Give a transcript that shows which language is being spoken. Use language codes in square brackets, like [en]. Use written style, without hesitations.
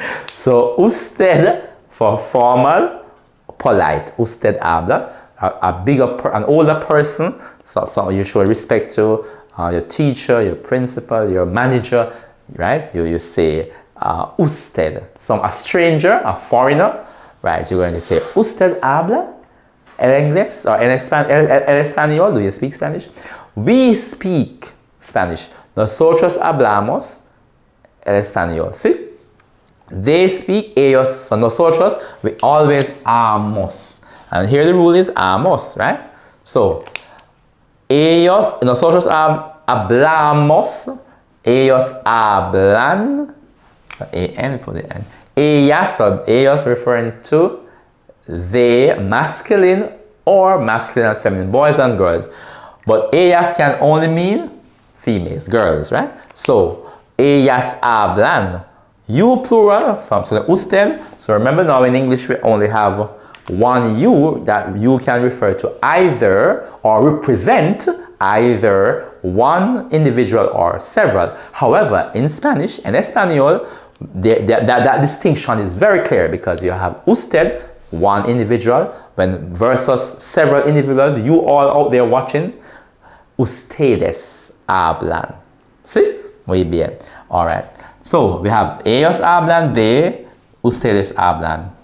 [en] So usted for formal, polite, usted habla, an older person, so you show respect to your teacher, your principal, your manager, right? You say usted. A stranger, a foreigner, right? You're going to say usted habla en inglés or en español. Do you speak Spanish? [es] We speak Spanish. Nosotros hablamos el español. [en] ¿Sí? They speak ellos. So nosotros, we always amos. And here the rule is amos, right? So nosotros hablamos, ellos hablan, so an for the n. Ellas, so ellos referring to they, masculine or masculine and feminine, boys and girls. But ellas can only mean females, girls, right? So ellas hablan, you plural from so the usted. So remember now in English we only have one you that you can refer to either or represent either one individual or several. However, in Spanish and Espanol, that distinction is very clear because you have usted, one individual, when versus several individuals, you all out there watching, ustedes hablan. [es] ¿Sí? Muy bien. All right. [en] So we have ellos hablan de, ustedes hablan.